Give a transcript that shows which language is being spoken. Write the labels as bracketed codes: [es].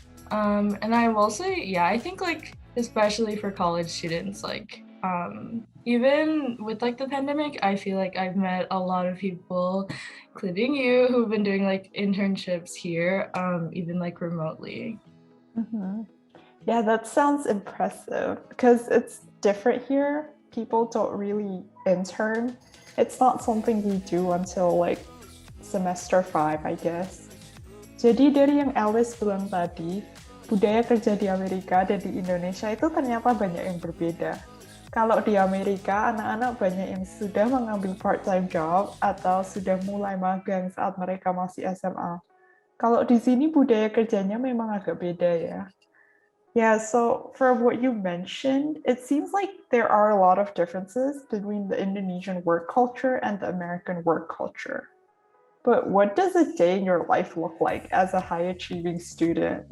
[en] And I will say, yeah, I think like especially for college students, like even with like the pandemic, I feel like I've met a lot of people, including you, who've been doing like internships here, even like remotely. Mm-hmm. Yeah, that sounds impressive because it's different here. People don't really intern. It's not something we do until like semester 5, I guess. [id] Jadi dari yang Alice bilang tadi, budaya kerja di Amerika dan di Indonesia itu ternyata banyak yang berbeda. Kalau di Amerika, anak-anak banyak yang sudah mengambil part-time job atau sudah mulai magang saat mereka masih SMA. Kalau di sini budaya kerjanya memang agak beda ya. [en] Yeah, so from what you mentioned, it seems like there are a lot of differences between the Indonesian work culture and the American work culture. But what does a day in your life look like as a high-achieving student?